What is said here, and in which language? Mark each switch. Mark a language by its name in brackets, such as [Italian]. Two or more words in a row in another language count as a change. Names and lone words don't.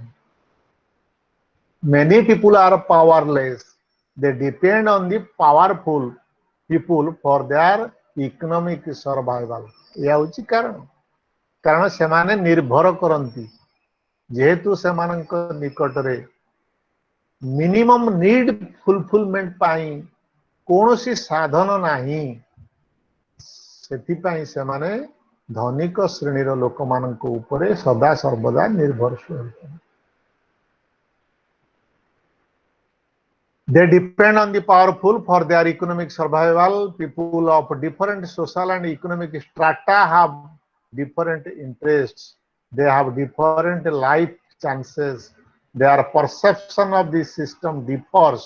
[English] Many people are powerless. They depend on the powerful people for their economic survival. [Odia] ଏହା ହେଉଛି କାରଣ ସେମାନେ ନିର୍ଭର କରନ୍ତି, ଯେହେତୁ ସେମାନଙ୍କ ନିକଟରେ [English] minimum need fulfilment [Odia] ପାଇଁ କୌଣସି ସାଧନ ନାହିଁ, ସେଥିପାଇଁ ସେମାନେ ଧନିକ ଶ୍ରେଣୀର ଲୋକମାନଙ୍କ ଉପରେ ସଦା ସର୍ବଦା ନିର୍ଭରଶୀଳ ହୋଇଛନ୍ତି। [English] They depend on the powerful for their economic survival. People of different social and economic strata have different interests. They have different life chances. Their perception of the system differs.